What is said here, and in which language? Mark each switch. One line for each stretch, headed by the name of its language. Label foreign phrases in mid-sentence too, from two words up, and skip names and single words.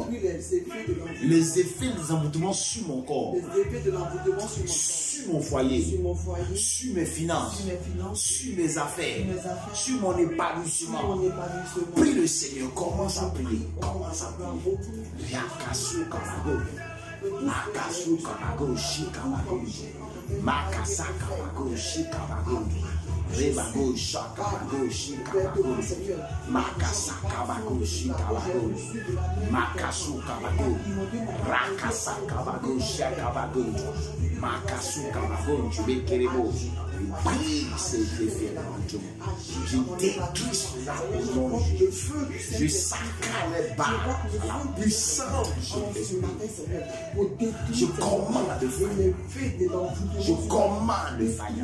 French: Les effets des envoûtements sur mon corps, sur mon foyer, sur mes finances, sur mes affaires, sur mon épanouissement. Prie le Seigneur, commence à prier. Commence à prier. Makasu Kamago Shikamago Makasa Kamago Shikamago Rebago Shakamago Shikamago Makasa Kamago Shikamago Makasu Kamago Rakasa Kamago Shikamago Makasu Kamago Jubekerebo. Brise ces effets d'envoûtement. Je détruis cela au nom de Jésus. Je saccade les barres à la puissance de Jésus. Je commande le feu. Je commande le feu.